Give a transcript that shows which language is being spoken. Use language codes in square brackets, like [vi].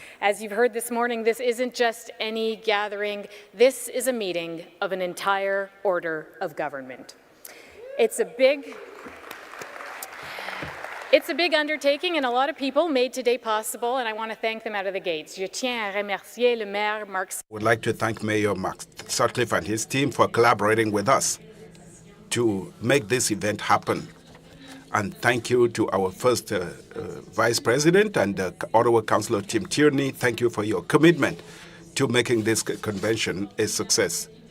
[en] As you've heard this morning, this isn't just any gathering. This is a meeting of an entire order of government. It's a big undertaking, and a lot of people made today possible, and I want to thank them out of the gates. [fr] Je tiens à remercier le maire Mark. [en] Would like to thank Mayor Mark Sutcliffe and his team for collaborating with us to make this event happen. And thank you to our first Vice President and Ottawa Councillor Tim Tierney. Thank you for your commitment to making this convention a success.